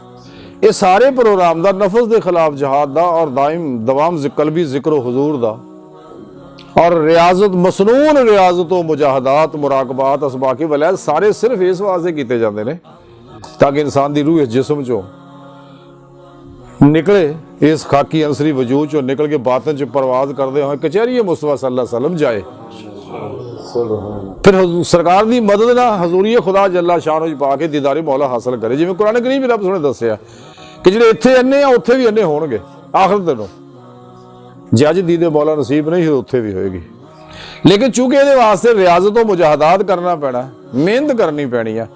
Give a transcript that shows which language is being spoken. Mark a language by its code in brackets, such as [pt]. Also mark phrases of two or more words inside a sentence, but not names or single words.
[ur] یہ سارے پروگرام دا نفس کے خلاف جہاد دا اور دوام قلبی ذکر حضور دا اور ریاضت مسنون ریاضتوں مجاہدات مراقبات اسباقی ولید سارے صرف اس واسطے کیے جاتے ہیں [pa] ਤਾਂ ਕਿ ਇਨਸਾਨ ਦੀ ਰੂਹ ਇਸ ਜਿਸਮ ਚੋਂ ਨਿਕਲੇ, ਇਸ ਖਾਕੀ ਅੰਸਰੀ ਵਜੂਦ ਚੋਂ ਨਿਕਲ ਕੇ ਬਾਤਨ ਚ ਪ੍ਰਵਾਜ਼ ਕਰਦੇ ਹੋਏ ਕਚਹਿਰੀ ਮੁਸਤਫਾ [ar] صلى الله عليه وسلم [pa] ਜਾਏ। ਫਿਰ ਸਰਕਾਰ ਦੀ ਮਦਦ ਨਾਲ ਹਜ਼ੂਰੀ ਖੁਦਾ [ar] جل شأنه [pa] ਪਾ ਕੇ ਦੀਦਾਰੇ ਮੌਲਾ ਹਾਸਲ ਕਰੇ। ਜਿਵੇਂ ਕੁਰਾਨ ਕਰੀਮ ਵੀ ਰੱਬ ਨੇ ਦੱਸਿਆ ਕਿ ਜਿਹੜੇ ਇੱਥੇ ਅੰਨੇ ਆ ਉੱਥੇ ਵੀ ਅੰਨੇ ਹੋਣਗੇ ਆਖਰ ਦਿਨੋਂ। ਜੇ ਅੱਜ ਦੀਦੇ ਮੌਲਾ ਨਸੀਬ ਨਹੀਂ ਉੱਥੇ ਵੀ ਹੋਏਗੀ। ਲੇਕਿਨ ਚੂੰਕਿ ਇਹਦੇ ਵਾਸਤੇ ਰਿਆਜ਼ਤ ਤੋਂ ਮੁਜਾਹਦਾਤ ਕਰਨਾ ਪੈਣਾ, ਮਿਹਨਤ ਕਰਨੀ ਪੈਣੀ ਆ।